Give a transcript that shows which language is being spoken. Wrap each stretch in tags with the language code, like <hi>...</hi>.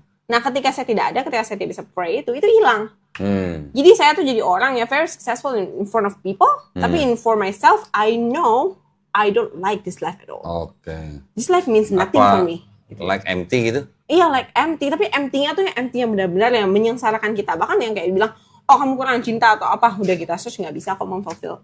<id>Nah, ketika saya tidak ada, ketika saya tidak bisa pray itu hilang. Jadi saya tuh jadi orang yang</id> <en>very successful in front of people, tapi for myself, I know I don't like this life at all. This life means nothing for me. Like empty gitu?</en> <id>Iya,</id> <en>like empty.</en> <id>Tapi empty-nya tuh yang empty yang benar-benar yang menyengsarakan kita. Bahkan yang kayak bilang, oh kamu kurang cinta atau apa, udah kita search nggak bisa kok fulfill.</id>